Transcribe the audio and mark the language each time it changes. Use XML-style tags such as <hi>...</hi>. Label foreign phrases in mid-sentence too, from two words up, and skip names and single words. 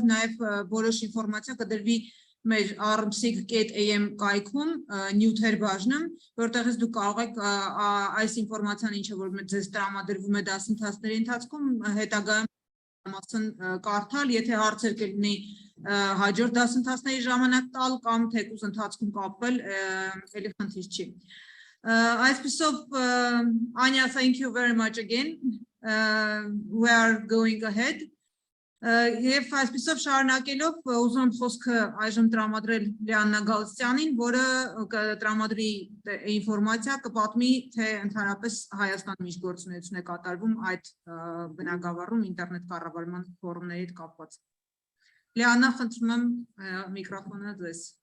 <hy>նաեւ որոշ ինֆորմացիա կդրվի մեր armsig.am կայքում նյութեր բաժնում, որտեղից դուք կարող եք այս ինֆորմացիան, ինչը որ ձեզ տրամադրվում է դասընթացների ընթացքում, հետագայում կարդալ, եթե հարցեր կլինի հաջորդ դասընթացների ժամանակ տալ կամ թեկուզ ընթացքում կապվել, էլի խնդիր չի։ Այսպիսով,</hy> <en>Anya, thank you very much again. We are going ahead.</en> <hy>Եվ այսպիսով շարունակելով ուզում եմ խոսքը այժմ տրամադրել Լիաննա Գալստյանին, որը կտրամադրի ինֆորմացիա կպատմի, թե ընդհանրապես Հայաստանում ինչ գործունեություն է կատարվում այդ բնագավառում ինտերնետ կառավարման ֆորումների հետ կապված։ Լիաննա, խնդրում եմ միկրոֆոնը ձեզ։</hy>